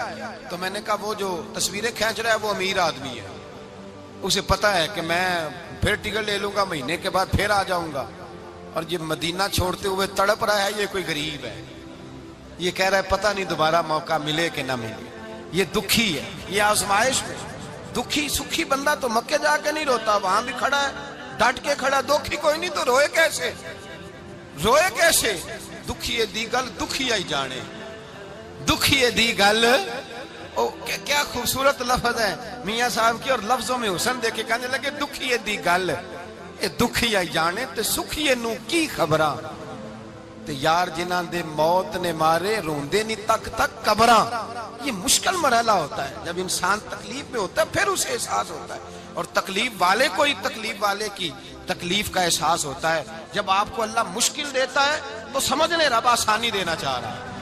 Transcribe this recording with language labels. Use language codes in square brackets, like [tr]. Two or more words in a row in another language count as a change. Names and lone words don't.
[ur] تو میں نے کہا وہ جو تصویریں کھینچ رہا ہے وہ امیر آدمی ہے، اسے پتا ہے کہ میں پھر ٹکٹ لے لوں گا، مہینے کے بعد پھر آ جاؤں گا، اور یہ مدینہ چھوڑتے ہوئے تڑپ رہا ہے، یہ کوئی غریب ہے، یہ کہہ رہا ہے پتہ نہیں دوبارہ موقع ملے کہ نہ ملے، یہ دکھی ہے، یہ آزمائش میں دکھی۔ سکھی بندہ تو مکے جا کے نہیں روتا، وہاں بھی کھڑا ہے، ڈٹ کے کھڑا، دکھی کوئی نہیں تو روئے کیسے؟ [pa] روئے کیسے؟ دکھیے دی گل دکھی آئی جانے، دکھیے دی گل، [ur] کیا خوبصورت لفظ ہے میاں صاحب کی، اور لفظوں میں حسن دیکھے، کہنے لگے [pa] دکھیے دی گل اے دکھی آئی جانے تے سکھیے نو کی خبراں، تے یار جنہاں دے موت نے مارے روندے نہیں تک تک قبراں۔ [ur] یہ مشکل مرحلہ ہوتا ہے، جب انسان تکلیف میں ہوتا ہے پھر اسے احساس ہوتا ہے، اور تکلیف والے کو ہی تکلیف والے کی تکلیف کا احساس ہوتا ہے. جب آپ کو اللہ مشکل دیتا ہے تو سمجھ لیں رب آسانی دینا چاہ رہا ہے.